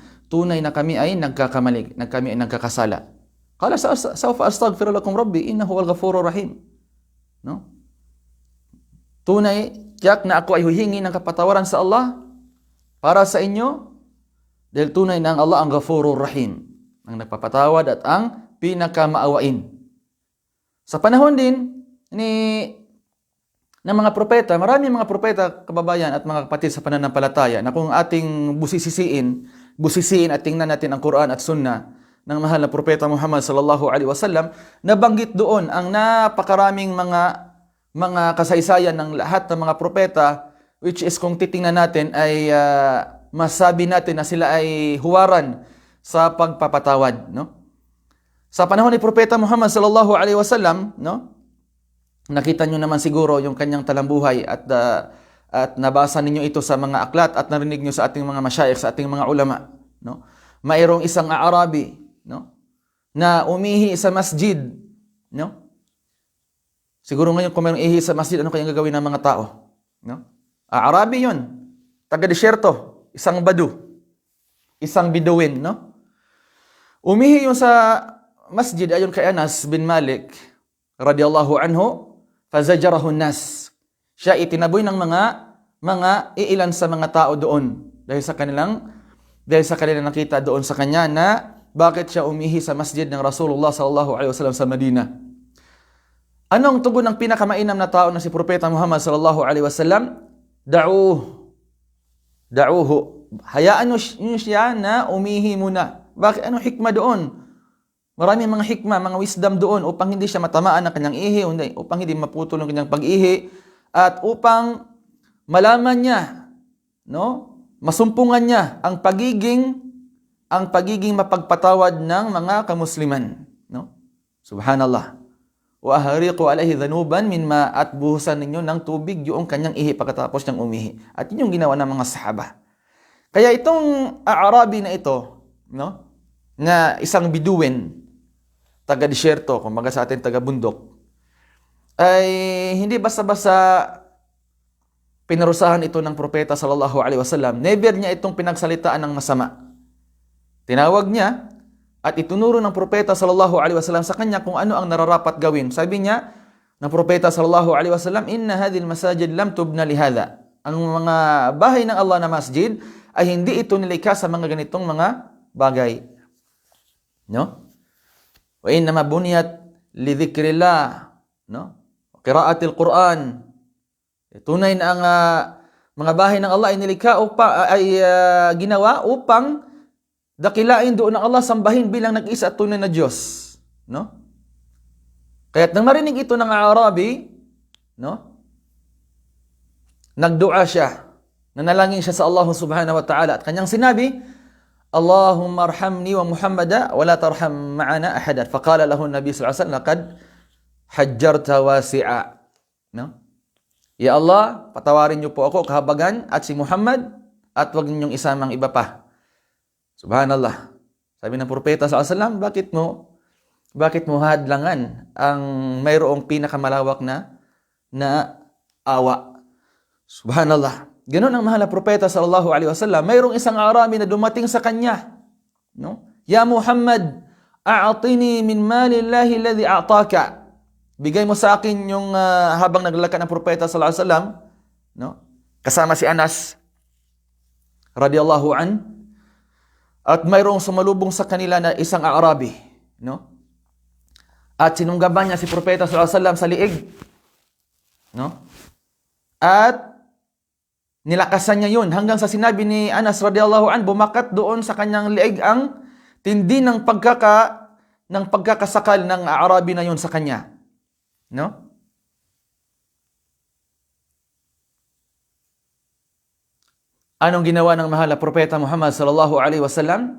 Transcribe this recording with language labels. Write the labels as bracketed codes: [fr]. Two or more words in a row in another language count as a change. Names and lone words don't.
[tl] Tunay na kami ay nagkakamali, kami ay nagkakasala. [ar] قال سوف أستغفر لكم ربي إنه هو الغفور الرحيم. [tl] No? Tunay, tiyak na ako ay huhingi ng kapatawaran sa Allah para sa inyo, dahil tunay na ang Allah ang [ar] الغفور الرحيم, [tl] ang nagpapatawad at ang pinakamaawain. Sa panahon din ng mga propeta, maraming mga propeta, kababayan at mga kapatid sa pananampalataya, na kung ating busisiin at tingnan natin ang Quran at Sunnah ng mahal na propeta Muhammad [ar] صلى الله عليه وسلم, [tl] nabanggit doon ang napakaraming mga kasaysayan ng lahat ng mga propeta, [en] which is [tl] kung titingnan natin ay masabi natin na sila ay huwaran sa pagpapatawad, no? Sa panahon ni propeta Muhammad [ar] صلى الله عليه وسلم, [tl] no, nakita nyo naman siguro yung kanyang talambuhay at nabasa ninyo ito sa mga aklat at narinig nyo sa ating mga masyayikh, sa ating mga ulama, no? Mayroong isang Aarabi, no, na umihi sa masjid, no? Siguro ngayon kung mayroong ihi sa masjid, ano kayang gagawin ng mga tao, no? Aarabi yun, taga-desyerto, isang badu, isang biduin, no? Umihi yung sa masjid ayon kay Anas bin Malik [ar] رضي الله عنه, فزجره الناس. [tl] Siya itinaboy ng mga iilan sa mga tao doon dahil sa kanilang nakita doon sa kanya na bakit siya umihi sa masjid ng [ar] رسول الله صلى الله عليه وسلم [tl] sa Madina. Anong tugon ng pinakamainam na tao na si Propeta Muhammad [ar] صلى الله عليه وسلم? دعوه. [tl] Hayaan nyo siya na umihi muna. Bakit? Anong hikmah doon? Maraming mga hikmah, mga wisdom doon upang hindi siya matamaan ng kanyang ihi, upang hindi maputol ng kanyang pag-ihi, at upang malaman niya, no, masumpungan niya ang pagiging mapagpatawad ng mga kamusliman, no? [ar] سبحان الله. وأهريقوا عليه ذنوبا من ماء, [tl] at buhusan ninyo ng tubig yung kanyang ihi pagkatapos niyang umihi. At yun yung ginawa ng mga sahaba. Kaya itong Arabi na ito, no, na isang biduin, taga-disyerto, kumbaga sa atin taga-bundok, ay hindi basta-basta pinarusahan ito ng propeta [ar] صلى الله عليه وسلم. [tl] Never niya itong pinagsalitaan ng masama. Tinawag niya at itunuro ng propeta [ar] صلى الله عليه وسلم [tl] sa kanya kung ano ang nararapat gawin. Sabi niya ng propeta [ar] صلى الله عليه وسلم, "إن هذه المساجد لم تبن لهذا." [tl] Ang mga bahay ng Allah na masjid ay hindi ito nilikha sa mga ganitong mga bagay. No? [ar] وإنما بنيت لذكر الله, [tl] no? [ar] قراءة القرآن. [tl] Tunay na ang mga bahay ng Allah ay nilikha ginawa upang dakilain doon ng Allah, sambahin bilang nag-isa at tunay na Diyos, no? Kaya't nang marinig ito ng Arabi, no? Nagdua siya, nanalangin siya sa Allah [ar] سبحانه وتعالى [tl] at kanyang sinabi, [ar] اللهم ارحمني ومحمدا ولا ترحم معنا أحدا. فقال له النبي صلى الله عليه وسلم لقد حجرت واسعا, no? [tl] Ya Allah, patawarin niyo po ako kahabagan at si Muhammad at wag ninyong isamang iba pa. Subhanallah. Sabi ng propeta [ar] صلى الله عليه وسلم, [tl] bakit mo hadlangan ang mayroong pinakamalawak na awa? Subhanallah. Ganun ang mahal na propeta [ar] صلى الله عليه وسلم. [tl] Mayroong isang Arabi na dumating sa kanya, no? [ar] يا محمد، أعطني من مال الله الذي أعطاك. [tl] Bigay mo sa akin yung habang naglalakad ng propeta [ar] صلى الله عليه وسلم, [tl] no? Kasama si Anas [ar] رضي الله عن, [tl] at mayroong sumalubong sa kanila na isang Arabi, no? At sinunggaban niya si propeta [ar] صلى الله عليه وسلم [tl] sa liig, no? At nilakasan niya yun hanggang sa sinabi ni Anas [ar] رضي الله عن, [tl] bumakat doon sa kanyang liig ang tindi ng pagkakasakal ng Arabi na yun sa kanya. No? Anong ginawa ng mahal na propeta Muhammad [ar] صلى الله عليه وسلم?